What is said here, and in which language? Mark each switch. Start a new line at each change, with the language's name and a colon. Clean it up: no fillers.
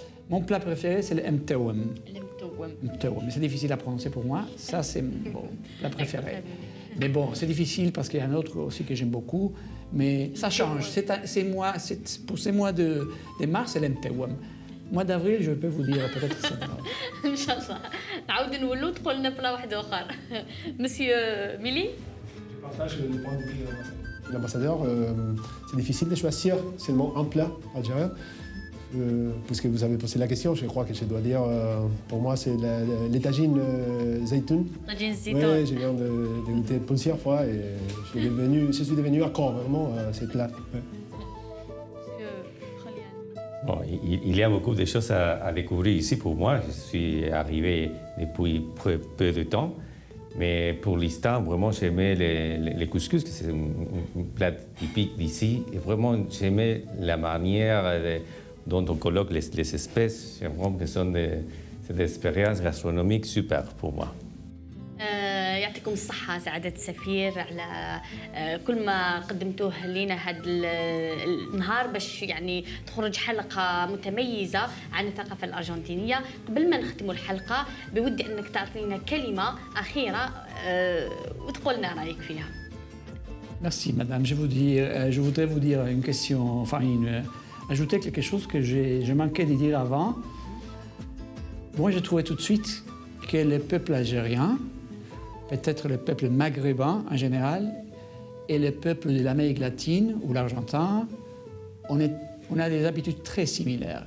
French: Mon plat préféré c'est le mtouem. Mais c'est difficile à prononcer pour moi. Ça c'est mon plat préféré. Mais bon, c'est difficile parce qu'il y a un autre aussi que j'aime beaucoup. Mais ça change. Pour ces mois de mars, c'est le mtouem. Mois d'avril, je peux vous dire peut-être que c'est
Arabic: ان شاء الله نعاود نولوا تقول لنا بلا واحد اخر مسيو ميلي.
French: Je partage le point de vue de l'ambassadeur. C'est difficile de choisir seulement un plat algérien. Puisque vous avez posé la question, je crois que je dois dire, pour moi, c'est les tagines zaytoun. Tagines zaytoun. Oui, je viens de goûter plusieurs fois et je suis devenu accro vraiment à ces plats. Ouais. Bon, il y a beaucoup de choses à découvrir ici pour moi. Je suis arrivé depuis peu de temps. Mais pour l'instant, vraiment, j'aimais les couscous, que c'est un plat typique d'ici. Et vraiment, j'aimais la manière dont on colloque les espèces. J'aime que c'est des expériences gastronomiques super pour moi.
Arabic: يعطيكم الصحة سعادة السفير على كل ما قدمتوه لنا هذا النهار باش يعني تخرج حلقة متميزة عن الثقافة الأرجنتينية. قبل ما نختموا الحلقة بودي أنك تعطينا كلمة أخيرة وتقول لنا رأيك فيها.
French: Merci madame. Je voudrais vous dire une question, ajouter quelque chose que je manquais de dire avant. Moi, j'ai trouvé tout de suite que le peuple algérien, peut-être le peuple maghrébin en général, et le peuple de l'Amérique latine ou l'Argentin, on a des habitudes très similaires.